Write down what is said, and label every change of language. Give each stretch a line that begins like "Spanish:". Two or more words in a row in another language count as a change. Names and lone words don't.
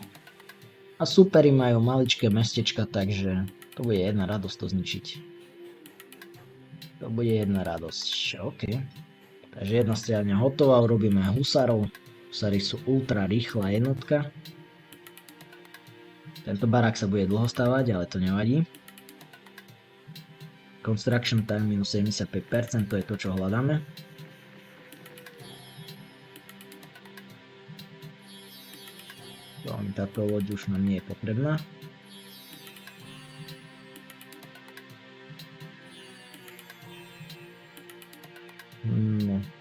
Slovak: A superi majú maličké mestečka, takže to bude jedna radosť to zničiť. To bude jedna radosť, OK. Takže jedna strieľňa hotová, urobíme husárov. Husári sú ultra rýchla jednotka. Tento barák sa bude dlho stavať, ale to nevadí.
English: Construction time minus 75%,
Slovak: to je to, čo hľadáme. Táto loď už nám nie je potrebná. No.